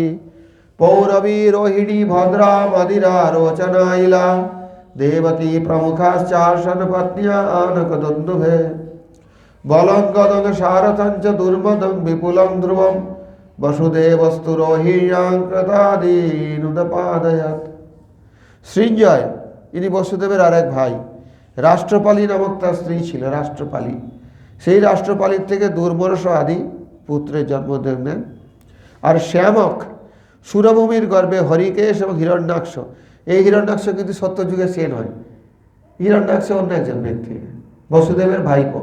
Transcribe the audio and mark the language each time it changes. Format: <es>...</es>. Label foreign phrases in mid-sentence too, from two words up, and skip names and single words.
<sa>পৌরবী রোহিণী ভদ্রা মদিরা রোচনাইলা দেবকী প্রমুখাশ্চাসন পত্ন্যা আনক দুন্দুভে। বলঙ্গদং সারথঞ্চ দুর্মদং বিপুলং ধ্রুবম বসুদেবস্তু রোহিণ্যাং কৃতাদীনুদপাদয়াৎ।</sa> <bn>সৃঞ্জয় ইনি বসুদেবের আর এক ভাই। রাষ্ট্রপালী নামক তার স্ত্রী ছিল রাষ্ট্রপালী। সেই রাষ্ট্রপালীর থেকে দুর্মর্ষ আদি পুত্রের জন্ম দেন। আর শ্যামক সুরভূমির গর্ভে হরিকেশ এবং হিরণ্যাক্ষ। এই হিরণ্যাক্ষ কিন্তু সত্যযুগে সে নয়, হিরণ্যাক্ষ অন্য একজন ব্যক্তি, বসুদেবের ভাইপো।</bn>